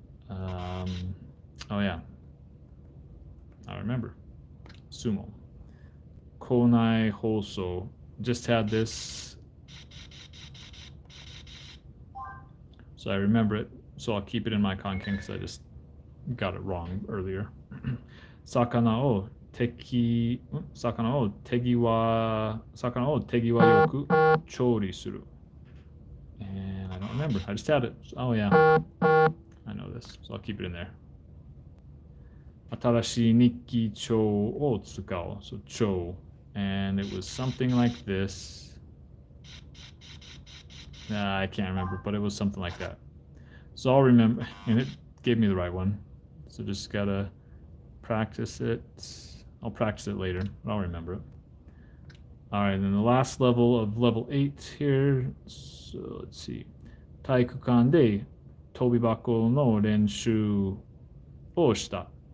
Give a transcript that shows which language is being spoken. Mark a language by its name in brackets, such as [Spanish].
[English] Oh yeah. I remember. Sumo. Konai Hoso. Just had this. So I remember it. So I'll keep it in my Kanken because I just got it wrong earlier. [Japanese] 魚を手際よく調理する. [English] And I don't remember. I just had it. Oh, yeah. I know this, so I'll keep it in there. [Japanese] 新しい日記帳を使う. [English] So, [Japanese] 帳. [English] And it was something like this. I can't remember, but it was something like that. So I'll remember, and it gave me the right one. So just gotta practice it. I'll practice it later, but I'll remember it. All right, and then the last level of level 8 here. So let's see. [Japanese] 体育館で飛び箱の練習をした.